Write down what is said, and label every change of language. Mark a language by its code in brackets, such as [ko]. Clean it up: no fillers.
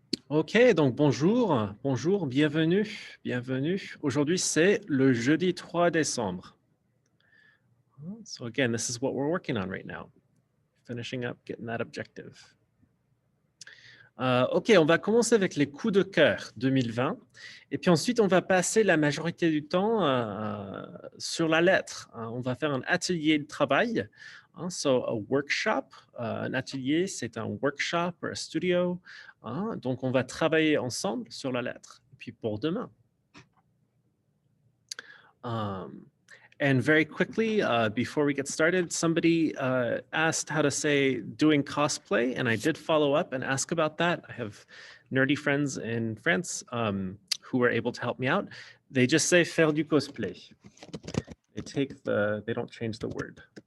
[fr] Ok, donc bonjour, bienvenue. Aujourd'hui, c'est le jeudi 3 décembre. [en] So again, this is what we're working on right now. Finishing up, getting that objective. [fr] Ok, on va commencer avec les coups de cœur 2020. Et puis ensuite, on va passer la majorité du temps sur la lettre. On va faire un atelier de travail. [en] So, a workshop. [fr] Un atelier, c'est un workshop ou un studio. Donc, on va travailler ensemble sur la lettre. Et puis pour demain. [en] And very quickly, before we get started, somebody asked how to say doing cosplay, and I did follow up and ask about that. I have nerdy friends in France who were able to help me out. They just say faire du cosplay. They don't change the word.